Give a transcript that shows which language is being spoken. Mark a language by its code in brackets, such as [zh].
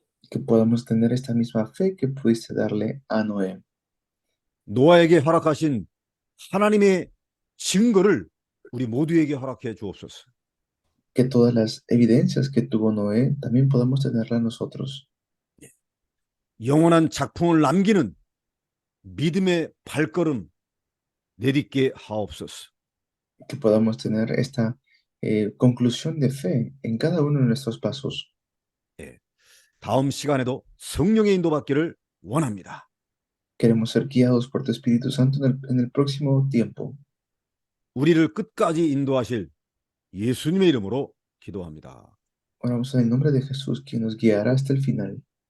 [es] Que podamos tener esta misma fe que pudiste darle a Noé. [ko] 노아에게 허락하신 하나님의 증거를 우리 모두에게 허락해 주옵소서. [es] Que todas las evidencias que tuvo Noé también podamos tenerlas nosotros. [ko] 영원한 작품을 남기는 믿음의 발걸음 내딛게 하옵소서. [es] Que podamos tener esta conclusión de fe en cada uno de nuestros pasos. [ko] 다음 시간에도 성령의 인도받기를 원합니다. [es] Queremos ser guiados por tu Espíritu Santo en el próximo tiempo. [ko] 우리를 끝까지 인도하실 예수님의 이름으로 기도합니다. [es] Oramos en el nombre de Jesús, quien nos guiará hasta el final.